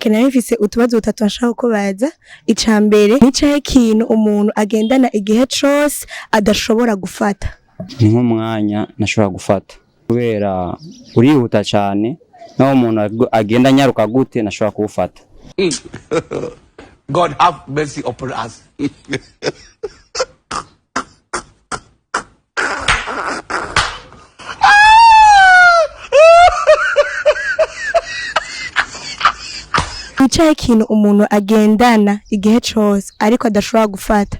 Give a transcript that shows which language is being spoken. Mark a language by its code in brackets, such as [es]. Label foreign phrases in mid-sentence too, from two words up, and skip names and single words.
[rn] nari mfise utubazo dutatu nshaka ko baza. Icambere, nicaye ikintu umuntu agendana igihe cyose adashobora gufata. Ni nk'umwanya nashobora gufata kubera urihuta cyane, naho umuntu agenda nyaruka gute nashobora kuwufata. [en] God have mercy upon us. [rn] Nicaye ikintu umuntu agendana igihe cyose ariko adashobora gufata.